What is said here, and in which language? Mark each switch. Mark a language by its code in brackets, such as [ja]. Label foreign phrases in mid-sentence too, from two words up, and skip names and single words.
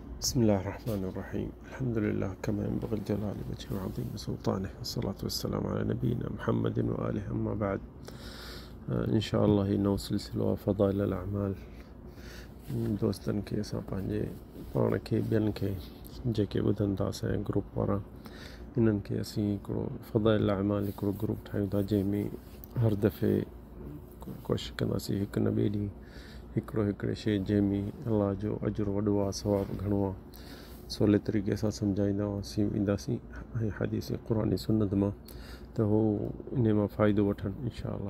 [ar] بسم الله الرحمن الرحيم. الحمد لله كما ينبغي الجلال وجهه وعظيم سلطانه، والصلاة والسلام على نبينا محمد وآله. أما بعد، إن شاء الله إنه سلسلة فضائل الأعمال [sd] دوستن के असां पंहिंजे पाण खे ॿियनि खे जेके ॿुधनि था असांजे ग्रुप वारा, इन्हनि खे असीं हिकिड़ो फदाइल अमाल हिकिड़ो ग्रुप ठाहियूं था, जंहिंमें हर दफ़े कोशिशि कंदासीं हिकु न ॿिए ॾींहुं हिकिड़े शइ जंहिंमें अलाह जो अजुर वॾो आहे, सवाबु घणो आहे, सवले तरीक़े सां सम्झाईंदा ईंदासीं ऐं हदीस क़ुरानी सुन्नत मां, त हू इन मां फ़ाइदो वठनि [ar] إن شاء الله.